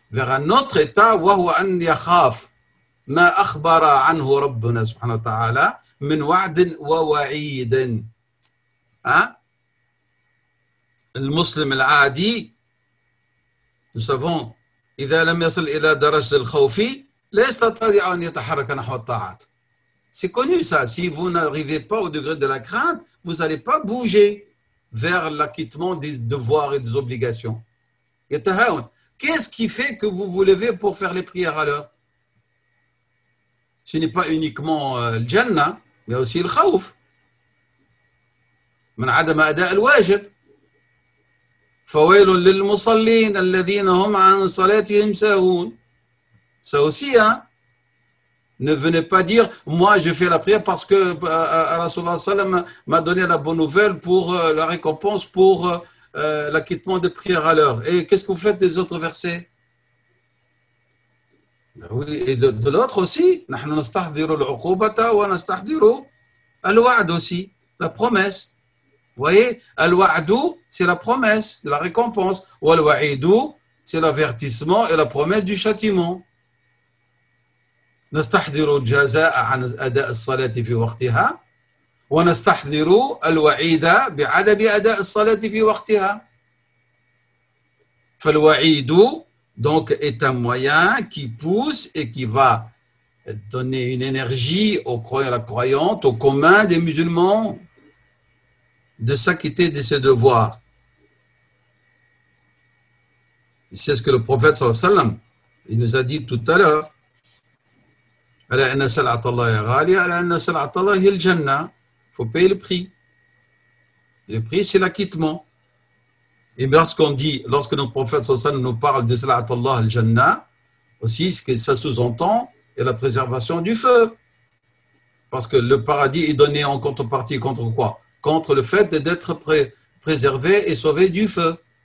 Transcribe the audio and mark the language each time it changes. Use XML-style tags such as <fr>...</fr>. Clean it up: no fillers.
<fr>vers un autre état,</fr> <ar>وهو أن يخاف ما أخبر عنه ربنا سبحانه وتعالى من وعد ووعيد.</ar> <fr>Hein?</fr> <ar>المسلم العادي,</ar> <fr>nous savons,</fr> <ar>إذا لم يصل إلى درجة الخوف لا يستطيع أن يتحرك نحو الطاعات.</ar> <fr>C'est connu ça. Si vous n'arrivez pas au degré de la crainte, vous n'allez pas bouger vers l'acquittement des devoirs et des obligations. Qu'est-ce qui fait que vous vous levez pour faire les prières à l'heure? Ce n'est pas uniquement le Jannah, mais aussi le khawf.</fr> <ar>من عدم أداء الواجب. فويل للمصلين الذين هم عن صلاتهم ساهون.</ar> <fr>Ça aussi, hein? Ne venez pas dire, moi je fais la prière parce que Rasulullah sallam m'a donné la bonne nouvelle pour la récompense pour l'acquittement des prières à l'heure. Et qu'est-ce que vous faites des autres versets? Oui, et de l'autre aussi,</fr> <ar>نحن نستحضر العقوبة ونستحضر الوعد</ar> <fr>aussi, la promesse. Vous voyez, al-wa'du, c'est la promesse de la récompense. Wal-wa'idu, c'est l'avertissement et la promesse du châtiment.</fr> <ar>نستحضر الجزاء عن أداء الصلاة في وقتها ونستحضر الوعيد بعدم أداء الصلاة في وقتها. فالوعيد</ar> <fr>donc est un moyen qui pousse et qui va donner une énergie aux croyants, à la croyante, au commun des musulmans de s'acquitter de ses devoirs. C'est ce que le prophète sallallahu alayhi wa sallam, il nous a dit tout à l'heure.</fr> <ar>ألا إن سلعة الله غالية ألا إن سلعة الله هي الجنة.</ar> <fr>Il faut payer le prix. Le prix, c'est l'acquittement. Et lorsqu'on dit, lorsque notre prophète sallallahu alayhi wa sallam nous parle de Salat Allah al-Jannah, aussi ce que ça sous-entend est la préservation du feu. Parce que le paradis est donné en contrepartie contre quoi? Contre le fait d'être préservé et sauvé du feu.</fr>